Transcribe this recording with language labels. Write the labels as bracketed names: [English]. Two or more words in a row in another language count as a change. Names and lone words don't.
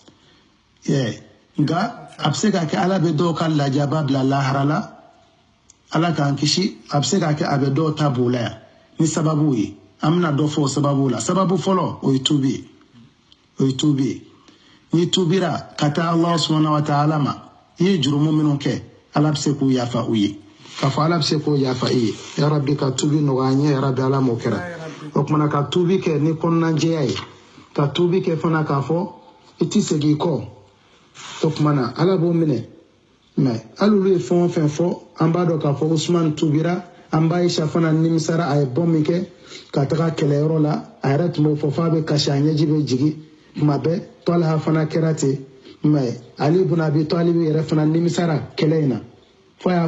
[Bambara] nka a bɛ se ka kɛ ala bɛ dɔw ka lajaba bila lahara la ala k'an kisi a bɛ se ka kɛ a bɛ dɔw ta b'o la yan ni sababu ye an bɛna dɔ fɔ o sababu la sababu fɔlɔ o ye tubi ye ni tubira ka taa [Arabic] الله سبحانه وتعالى [Bambara] ma i ye jurumu minnu kɛ ala bɛ se k'u yafa u ye k'a fɔ ala bɛ se k'o yafa i ye [Arabic] يا ربي [Bambara] ka tubi nɔgɔya an ye [Arabic] يا ربي [Bambara] ala m'o kɛra o kumana ka tubi kɛ ni kɔnɔnajɛya ye ka tubi kɛ fana k'a fɔ i tɛ segin i kɔ o kumana ala b'o minɛ mais hali olu ye fɛn o fɛn fɔ an b'a dɔn k'a fɔ Usman tubira an b'a Aisha fana nimisara a ye bɔ min kɛ ka taga kɛlɛyɔrɔ la a yɛrɛ tun b'o fɔ f'a bɛ kasi a ɲɛji bɛ jigin tuma bɛɛ Talha fana kɛra ten mais [Arabic] علي بن أبي طالب [Bambara] yɛrɛ fana nimisara kɛlɛ in na fo y'a